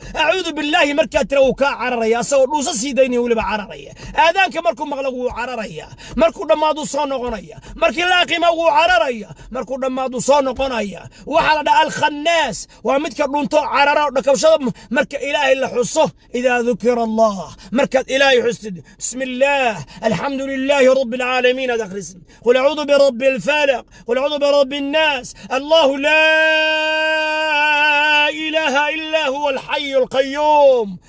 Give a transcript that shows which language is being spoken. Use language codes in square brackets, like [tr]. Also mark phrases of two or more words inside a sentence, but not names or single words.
[ar] "أعوذ بالله," [so] markaad tira, wuu kaa cararaya, asagoo dhuuso sii daynaya, weliba cararaya. Aadaanka markuu maqlo, wuu cararaya. Markuu dhammaado soo noqonaya. Markii la aqimo wuu cararaya. Markuu dhammaado soo noqonaya. Waxaa la dhahaa Al-Khannaas. Waa midka dhunto carara oo dhakawshada m-, marka Ilaahay la xuso. [ar] إذا ذكر الله. [so] Markaad Ilaahay xustid. [ar] بسم الله. الحمد لله رب العالمين [so] aad akhrisid. [ar] قل أعوذ برب الفلق. قل أعوذ برب الناس. الله لا إله إلا هو الحي القيوم.